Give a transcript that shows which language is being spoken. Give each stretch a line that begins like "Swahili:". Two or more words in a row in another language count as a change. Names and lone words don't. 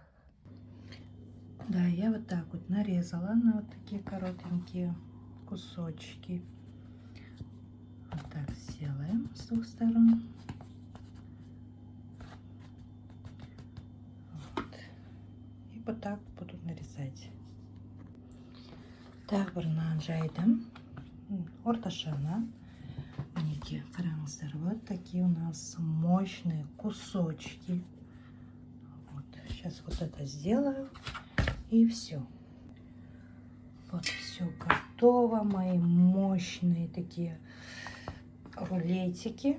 Russian: Да, я вот так вот нарезала на вот такие коротенькие кусочки. Вот так сделаем с двух сторон. Вот. И вот так буду нарезать. Так,
Kazakh: бір нан жайдым. Орташана. Мінекей, қараңыздар,
Russian: вот такие у нас мощные кусочки. Вот. Сейчас вот это сделаю. И все. Вот все готово. Мои мощные такие рулетики.